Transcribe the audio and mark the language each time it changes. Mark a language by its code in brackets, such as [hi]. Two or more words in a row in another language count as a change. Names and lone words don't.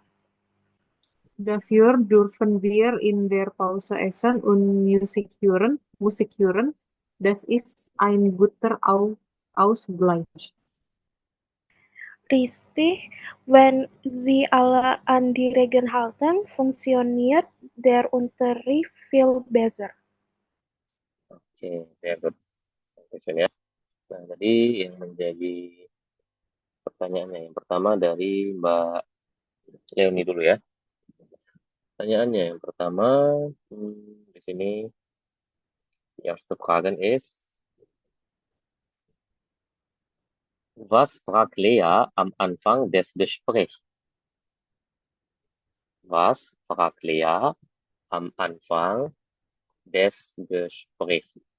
[de] Dafür dürfen wir in der Pause essen und Musik hören. Das ist ein guter Ausgleich. Richtig, wenn Sie alle an die Regeln halten, funktioniert der Unterricht viel besser. [id] Oke, saya question ya. Nah, tadi yang menjadi pertanyaannya yang pertama dari Mbak Leoni dulu ya. Pertanyaannya yang pertama di sini yang [de] erste Fragen ist, was fragt Lea am Anfang des Gesprächs? Was fragt Lea am Anfang des Gesprächs?